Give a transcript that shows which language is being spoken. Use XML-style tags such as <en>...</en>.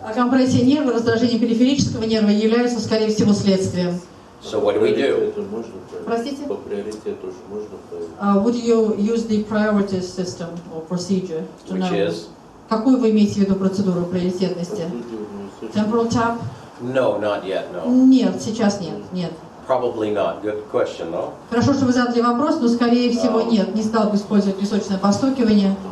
<ru>А компрессия нерва, раздражение периферического нерва являются, скорее всего, следствием.</ru> <en>So what do we do?</en> <ru>Простите? По приоритету же можно проверить.</ru> <en>Would you use the priority system or procedure to Which know? is?</en> <ru>Какую вы имеете в виду процедуру приоритетности?</ru> <en>Temporal tap? No, not yet. No,</en> <ru>Нет, сейчас нет, нет.</ru> <en>probably not. Good question, no?</en> <ru>Хорошо, что вы задали вопрос, но скорее всего нет. Не стал бы использовать височное постукивание.</ru>